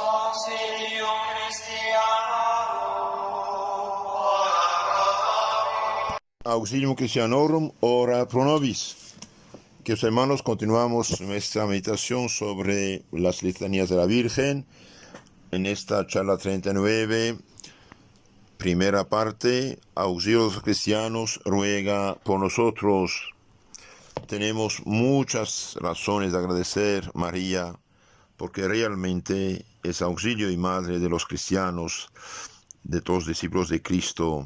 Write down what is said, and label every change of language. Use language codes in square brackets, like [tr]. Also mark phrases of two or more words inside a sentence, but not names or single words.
[la] Auxilium Christianorum, ora pro nobis. Auxilium Christianorum, ora pro nobis. [es] Queridos hermanos, continuamos nuestra meditación sobre las letanías de la Virgen. En esta charla 39, primera parte, Auxilio de los cristianos, ruega por nosotros. Tenemos muchas razones de agradecer a María, porque realmente es auxilio y madre de los cristianos, de todos los discípulos de Cristo.